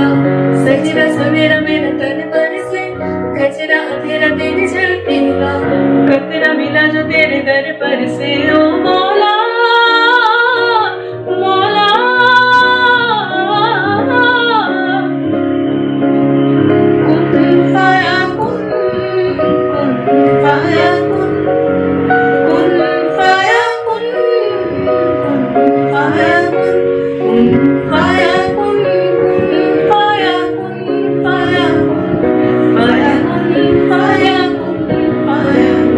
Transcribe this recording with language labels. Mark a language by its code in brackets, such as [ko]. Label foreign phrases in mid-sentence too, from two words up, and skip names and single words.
[hi] सजरा सवेरा मेरा तन मन से, कचरा अंधेरा तेरी जलती ला। कतरा मिला जो तेरे दर पर से, ओ मौला मौला। [ar] كن فيكون، كن فيكون، كن فيكون، كن فيكون، كن فيكون، كن فيكون، فيكون، فيكون، فيكون، في